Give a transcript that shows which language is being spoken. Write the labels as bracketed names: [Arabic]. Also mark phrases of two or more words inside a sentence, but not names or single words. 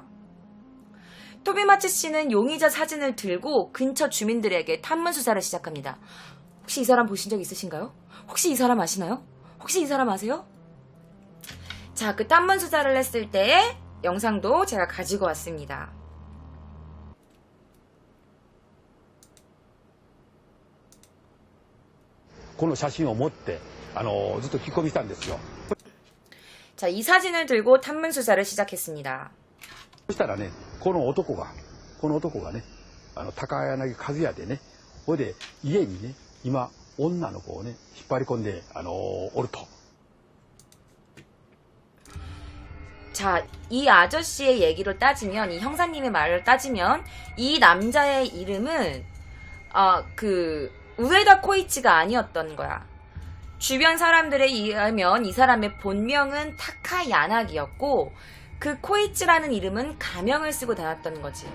[Korean] 토미마츠 씨는 용의자 사진을 들고 근처 주민들에게 탐문 수사를 시작합니다. 혹시 이 사람 보신 적 있으신가요? 혹시 이 사람 아시나요? 혹시 이 사람 아세요? 자, 그 탐문 수사를 했을 때의 영상도 제가 가지고 왔습니다. [Japanese] この写真を持ってずっと聞き込みしたんですよ。 [Korean] 자, 이 사진을 들고 탐문 수사를 시작했습니다. [Japanese] そしたらね、この男がね、高柳和也でね、 ほいで、家にね、今、女の子をね、引っ張り込んで、おると。 [Korean] 자, 이 아저씨의 얘기를 따지면, 이 형사님의 말을 따지면, 이 남자의 이름은, 우에다 코이치가 아니었던 거야. 주변 사람들에 의하면 이 사람의 본명은 타카 야나기였고, 그 코이치라는 이름은 가명을 쓰고 다녔던 거지.